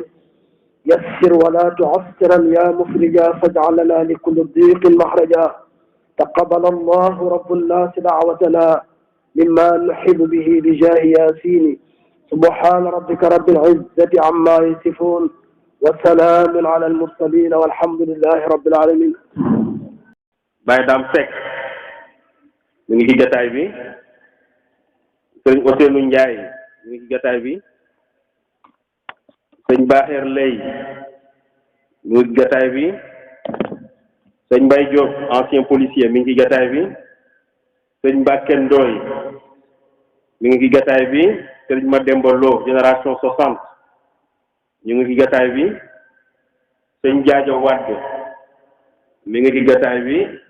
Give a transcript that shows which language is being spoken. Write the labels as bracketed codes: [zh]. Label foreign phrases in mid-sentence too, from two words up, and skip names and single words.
[ar] يسر ولا تعسرا يا مفرجا فاجعل لنا لكل ضيق مخرجا. تقبل الله رب الناس دعوتنا مما نحب به بجاه ياسين. سبحان ربك رب العزة عما يصفون وسلام على المرسلين والحمد لله رب العالمين. [wo] Baye Dame Seck mi ngi ci jotaay bi, sëñ Ousseynou Ndiaye mi ngi ci jotaay bi, sëñ Bakher Lay mi ngi ci jotaay bi, sëñ Mbaye Diop [fr] ancien policier [wo] mi ngi ci jotaay bi, sëñ Mbacké Ndoye mi ngi ci jotaay bi, sëñ Mademba Lo génération 60 ñu ngi ci jotaay bi, sëñ Diadio Wade mi ngi ci jotaay bi,